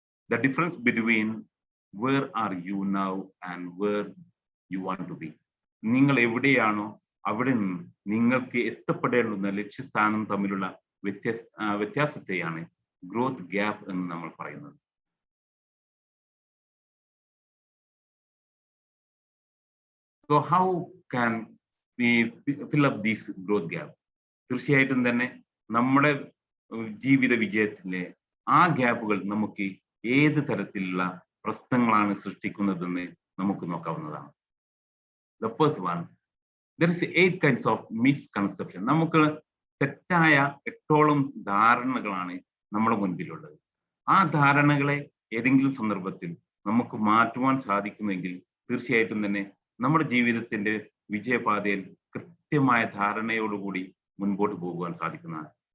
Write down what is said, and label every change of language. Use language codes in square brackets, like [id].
[en] The difference between where are you now and where you want to be. [ml] നിങ്ങൾ എവിടെയാണോ അവിടെ നിന്ന് നിങ്ങൾക്ക് എത്തപ്പെടേണ്ടുന്ന ലക്ഷ്യസ്ഥാനം തമ്മിലുള്ള വ്യത്യാസത്തെയാണ് ഗ്രോത്ത് ഗ്യാപ്പ് എന്ന് നമ്മൾ പറയുന്നത്. [en] So how can we fill up this growth gap? [ml] തീർച്ചയായിട്ടും തന്നെ നമ്മുടെ ജീവിത വിജയത്തിലെ ആ ഗ്യാപ്പുകൾ നമുക്ക് ഏത് തരത്തിലുള്ള പ്രശ്നങ്ങളാണ് സൃഷ്ടിക്കുന്നതെന്ന് നമുക്ക് നോക്കാവുന്നതാണ്. [en] The first one, there is 8 kinds of misconception. [ml] നമുക്ക് തെറ്റായ 8ഓളം ധാരണകളാണ് നമ്മുടെ മുൻപിലുള്ളത്. ആ ധാരണകളെ ഏതെങ്കിലും സന്ദർഭത്തിൽ നമുക്ക് മാറ്റുവാൻ സാധിക്കുമെങ്കിൽ തീർച്ചയായിട്ടും തന്നെ നമ്മുടെ ജീവിതത്തിന്റെ വിജയപാതയിൽ കൃത്യമായ ധാരണയോടുകൂടി മുൻപോട്ട് പോകുവാൻ സാധിക്കുന്നതാണ്.